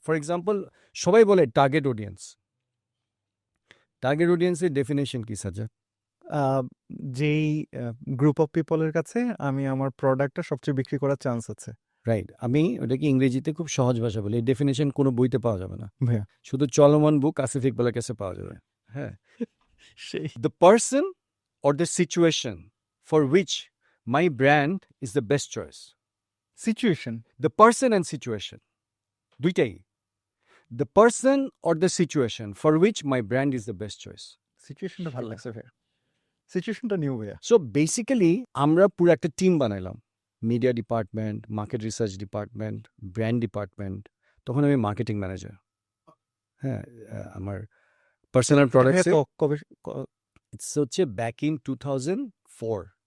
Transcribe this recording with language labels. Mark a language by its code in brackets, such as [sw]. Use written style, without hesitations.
[en] for example, [bn] সবাই বলে target audience. Target অডিয়েন্সের ডেফিনেশন কি সাজ্জাদ? যেই গ্রুপ অফ পিপলের কাছে আমি আমার প্রোডাক্টটা সবচেয়ে বিক্রি করার চান্স আছে। রাইট, আমি ওটাকে ইংরেজিতে খুব সহজ ভাষা বলি। এই ডেফিনেশন কোনো বইতে পাওয়া যাবে না, ভাইয়া শুধু চলমান বুক আসিফ ইকবালের কাছে পাওয়া যাবে। হ্যাঁ, সেই [en] the person or the situation for which my brand is the best choice. Situation The person and situation, [bn] দুইটাই। [en] The person or the situation for which my brand is the best choice. [bn] সিচুয়েশনটা ভালো লাগছে ভাইয়া। সিচুয়েশনটা new ভাইয়া। So basically আমরা পুরো একটা টিম বানাইলাম। Media department, market research department, brand department. তখন আমি মার্কেটিং ম্যানেজার। হ্যাঁ, আমার পার্সোনাল ভাইয়া প্রোডাক্টসে তো কবে [en] ইটস [bn] হচ্ছে [en] Back in 2004।